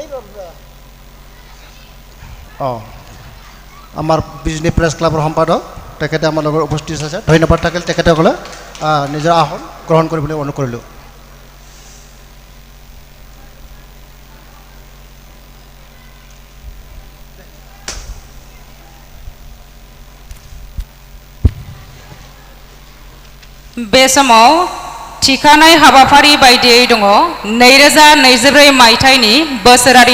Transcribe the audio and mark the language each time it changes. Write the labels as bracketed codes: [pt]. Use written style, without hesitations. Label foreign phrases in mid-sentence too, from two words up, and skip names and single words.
[as] আমাৰ বিজনি প্ৰেছ ক্লাবৰ সম্পাদক তেখেতে আমাৰ লগত উপস্থিত আছে ধন্যবাদ থাকিল তেখেতসকলে নিজৰ আসন গ্ৰহণ কৰিবলৈ অনুৰোধ কৰিলোঁ [brx] बे समाव थिखानाय हाबाफारि बायदियै दङ 2024 मायथाइनि बोसोरारि